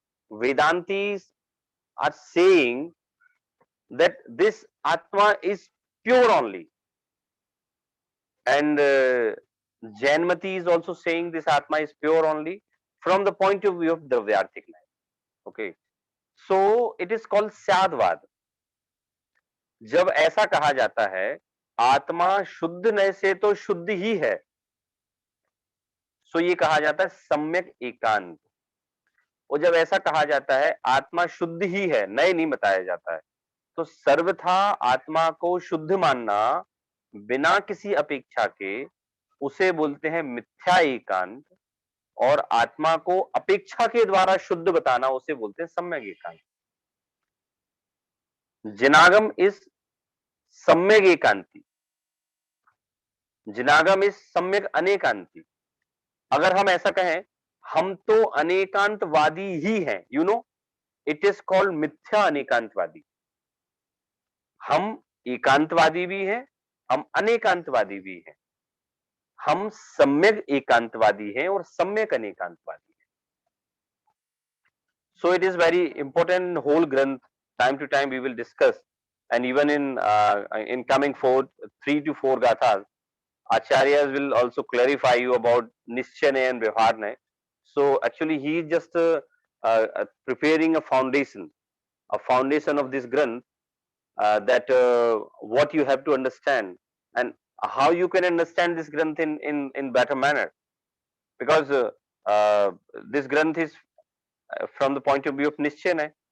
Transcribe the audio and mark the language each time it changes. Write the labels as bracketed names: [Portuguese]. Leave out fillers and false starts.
[English] Vedantis are saying that this Atma is pure only. And Jainmati is also saying this Atma is pure only from the point of view of Dravyarthik life. Okay. So it is called Syadvad. [Hindi] जब ऐसा कहा जाता है आत्मा शुद्ध नय से तो शुद्ध ही है, [English] so [Hindi] ये कहा जाता है सम्यक एकांत. और जब ऐसा कहा जाता है आत्मा शुद्ध ही है, नए नहीं बताया जाता है, तो सर्वथा आत्मा को शुद्ध मानना बिना किसी अपेक्षा के उसे बोलते हैं मिथ्या एकांत, और आत्मा को अपेक्षा के द्वारा शुद्ध बताना उसे बोलते हैं सम्यक एकांत. जिनागम [English] is [Hindi] सम्यक एकांति, जिनागम इज सम्यक अनेकांति. अगर हम ऐसा कहें हम तो अनेकांतवादी ही हैं, [English] you know, it is called [Hindi] मिथ्या अनेकांतवादी. हम एकांतवादी भी हैं, हम अनेकांतवादी भी हैं, हम सम्यक एकांतवादी हैं और सम्यक अनेकांतवादी हैं. [English] So it is very important in whole Granth. Time to time we will discuss, and even in coming 3 to 4 gathas, Acharyas will also clarify you about Nischanay and Vyavharnay. So actually he is just preparing a foundation of this Granth, that what you have to understand and how you can understand this Granth in better manner, because this Granth is from the point of view of Nischanay.